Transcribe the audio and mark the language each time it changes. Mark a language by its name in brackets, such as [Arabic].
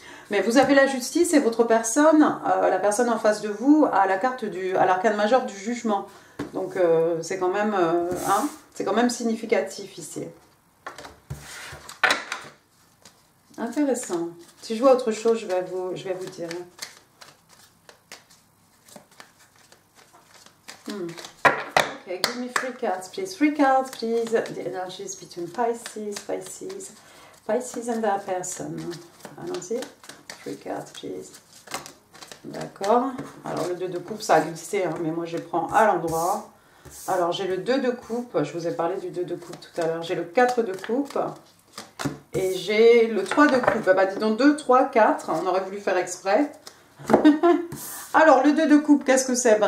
[French] Mais vous avez la justice et votre personne, la personne en face de vous, a la carte à l'arcane majeur du jugement. Donc c'est quand même significatif ici. Intéressant. Si je vois autre chose, je vais vous dire. [English] Okay, give me 3 cards, please. 3 cards, please. The energies between Pisces and their person. [French] Allons-y. [English] 3 cards, please. [French] D'accord. Alors, le 2 de coupe, ça a glissé, hein, mais moi, je prends à l'endroit. Alors, j'ai le 2 de coupe. Je vous ai parlé du 2 de coupe tout à l'heure. J'ai le 4 de coupe. Et j'ai le 3 de coupe. Dis donc 2, 3, 4. On aurait voulu faire exprès. Alors, le 2 de coupe, qu'est-ce que c'est?